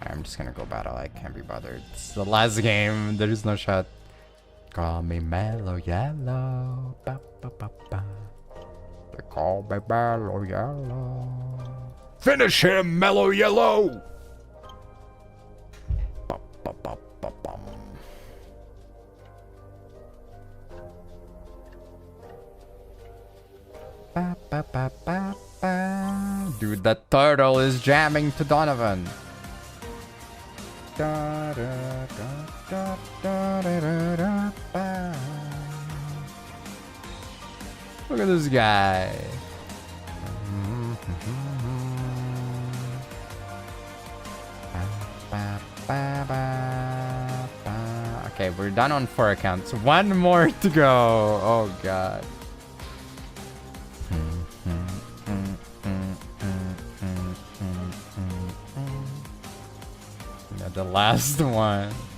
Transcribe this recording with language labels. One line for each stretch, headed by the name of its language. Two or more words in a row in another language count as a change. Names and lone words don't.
English: just gonna go battle. I can't be bothered. It's the last game. There is no shot. Call me Mellow Yellow. Ba, ba, ba, ba. They call me Mellow Yellow. Finish him, Mellow Yellow! Ba, ba, ba, ba, bum. Ba, ba, ba, ba, ba. Dude, that turtle is jamming to Donovan. Da, da, da, da, da, da, da, da, ba. Look at this guy. Okay, we're done on 4 accounts. 1 more to go. Oh god. Yeah, the last one.